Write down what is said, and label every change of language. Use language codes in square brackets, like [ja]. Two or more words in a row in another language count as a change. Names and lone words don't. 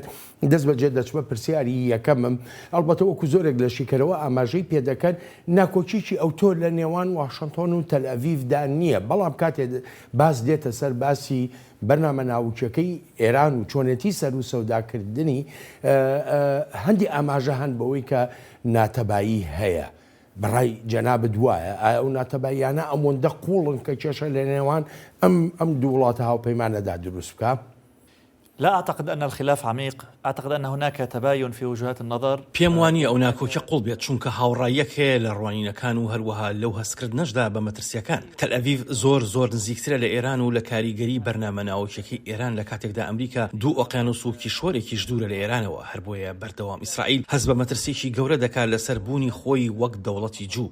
[ckb] دەست بەجێ دەچمە پرسیاری یەکەمم ئەڵبەتە وەکو زۆرێک لە شیکەرەوە ئاماژەی پێدەکەن ناکۆچیی ئەوتۆ لە نێوان واشنتۆن و تەل ئەڤیڤدا نییە بەڵام کاتێ باس دێتە سەر باسی بەرنامە ناوچەکەی ئێران و چۆنێتی سەر و سەوداکردنی هەندی ئاماژە هەن بەوەی کە ناتەبایی هەیە. بەڕای جەنابەت وایە ئایا ئەو ناتەباییانە ئەوەندە قوڵن کە کێشە لە نێوان ئەم دوو وڵاتە هاوپەیمانەدا دروست بکە؟ [ar] لا أعتقد أن الخلاف عميق، أعتقد أن هناك تباين في وجهات النظر. [ckb] پێم وانە ئەو ناکۆکە قوڵ بێت چونکە هاوڕایەک هەیە لە ڕوانینەکان و هەروەها لەو هەستکردنەشدا بە مەترسیەکان. تەل ئەڤیڤ زۆر نزیکترە لە ئێران و لە کاریگەری بەرنامە ناوچەکەی ئێران لە کاتێکدا ئەمریکا دوو ئۆقیانوس و کیشوەرێکیش دوورە لە ئێرانەوە هەر بۆیە بەردەوام ئیسرائیل هەست بە مەترسێکی گەورە دەکات لەسەر بوونی خۆی وەک دەوڵەتی جوو.